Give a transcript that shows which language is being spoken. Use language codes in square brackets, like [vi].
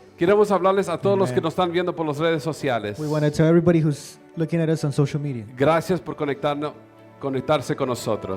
[es] Queremos hablarles a todos los [en] Amen. [es] que nos están viendo por las redes sociales. [en] We want to tell everybody who's looking at us on social media, [es] Gracias por conectarse con nosotros.